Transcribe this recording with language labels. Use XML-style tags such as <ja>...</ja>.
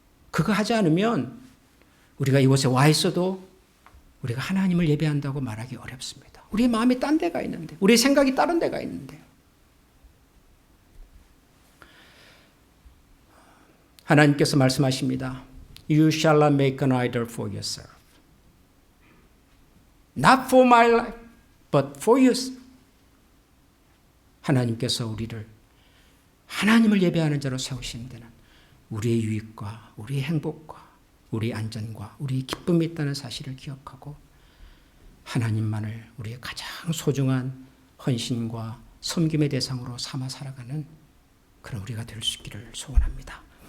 <ko>그거 하지 않으면 우리가 이곳에 와 있어도 우리가 하나님을 예배한다고 말하기 어렵습니다. 우리의 마음이 딴 데가 있는데, 우리의 생각이 다른 데가 있는데요. 하나님께서 말씀하십니다.</ko> <en>You shall not make an idol for yourself. Not for my life, but for you.</en> <ko>하나님께서 우리를 하나님을 예배하는 자로 세우신 데는 우리의 유익과 우리의 행복과 우리의 안전과 우리의 기쁨이 있다는 사실을 기억하고 하나님만을 우리의 가장 소중한 헌신과 섬김의 대상으로 삼아 살아가는 그런 우리가 될 수 있기를 소원합니다.</ko>